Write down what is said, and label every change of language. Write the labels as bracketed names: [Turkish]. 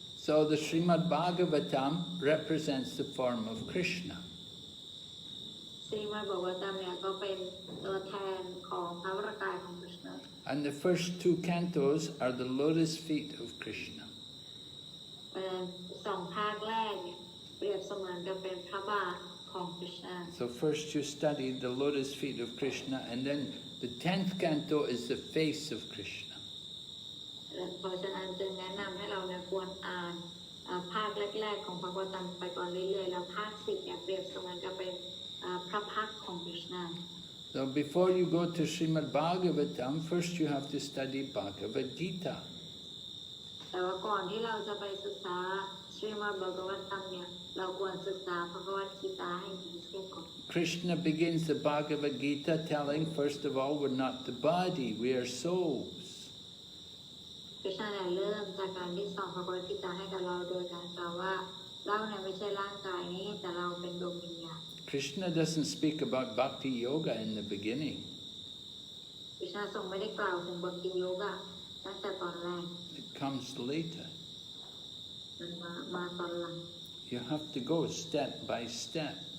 [English] So the Srimad Bhagavatam represents the form of Krishna. [Thai] ซีมาบอกว่าตามเนี่ยก็เป็นตัวแทนของพระวรากายของคริชนา [English] And the first two cantos are the lotus feet of Krishna. [Thai] สองภาคแรกเนี่ยเปรียบเสมือนกับเป็นพระบาทข ของคริชนา [English] So first you study the lotus feet of Krishna, and then the 10th canto is the face of Krishna. [Thai] เพราะฉะนั้นจึงแนะนำให้เราเนี่ยควรอ่านภาคแรกๆของพระวตัมไปก่อนเรื่อยๆแล้วภาค10เนี่ยเปรียบเสมือนกับเป็นพระพักตร์ของคริชนา [English] So before you go to Srimad Bhagavatam, first you have to study Bhagavad Gita. [Thai] แต่ว่าก่อนที่เราจะไปศึกษาสรีมัดภกวัตตัมเนี่ยเราควรศึกษาภควตกีตาให้ดีเสียก่อน [English] Krishna begins the Bhagavad Gita telling, first of all, we're not the body, we are souls. [Thai] คริชนาเนี่ยเริ่มจากการที่สอนภควตกีตาให้กับเราโดยการกล่าวว่าเราเนี่ยไม่ใช่ร่างกายนี้แต่เราเป็นดวงวิญญาณ [English] Krishna doesn't speak about bhakti yoga in the beginning. [Thai] คริชนาทรงไม่ได้กล่าวถึงบัคติโยกะตั้งแต่ตอนแรก [English] It comes later. [Thai] มันมาตอนหลัง [English] You have to go step by step.